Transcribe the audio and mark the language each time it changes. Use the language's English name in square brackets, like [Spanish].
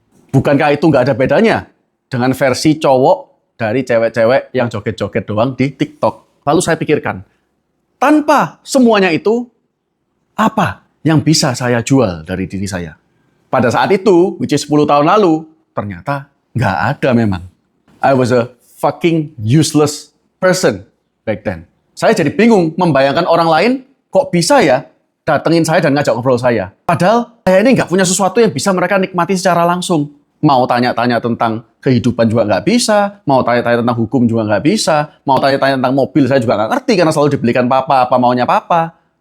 [Indonesian] Bukankah itu nggak ada bedanya dengan versi cowok dari cewek-cewek yang joget-joget doang di TikTok? Lalu saya pikirkan, tanpa semuanya itu, apa yang bisa saya jual dari diri saya? Pada saat itu, [English] which is [Indonesian] 10 tahun lalu, ternyata nggak ada memang. [English] I was a fucking useless person back then. [Indonesian] Saya jadi bingung membayangkan orang lain kok bisa ya datengin saya dan ngajak ngobrol saya. Padahal saya ini nggak punya sesuatu yang bisa mereka nikmati secara langsung. Mau tanya-tanya tentang kehidupan juga nggak bisa, mau tanya-tanya tentang hukum juga nggak bisa, mau tanya-tanya tentang mobil saya juga nggak ngerti karena selalu dibelikan papa, apa maunya papa.